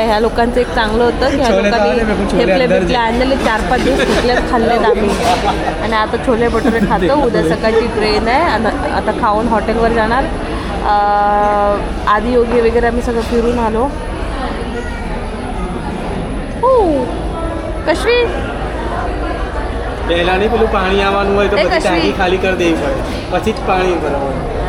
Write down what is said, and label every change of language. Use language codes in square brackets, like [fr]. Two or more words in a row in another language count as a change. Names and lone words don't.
[mr] ह्या लोकांचं एक चांगलं होतं की ह्या लोकांनी ठेपले बिपले आणलेले 4-5 दिवस ठेपल्यात खाल्लेत आम्ही. आणि आता छोले भटुरे खातो. उद्या सकाळची ट्रेन आहे. आता खाऊन हॉटेलवर जाणार. आदियोगी वगैरे आम्ही सगळं फिरून आलो. कश्वी [gu] પહેલા નહીં પેલું પાણી આવવાનું હોય તો પછી ટાંકી ખાલી કરી દેવી પડે પછી જ પાણી ભરવાનું.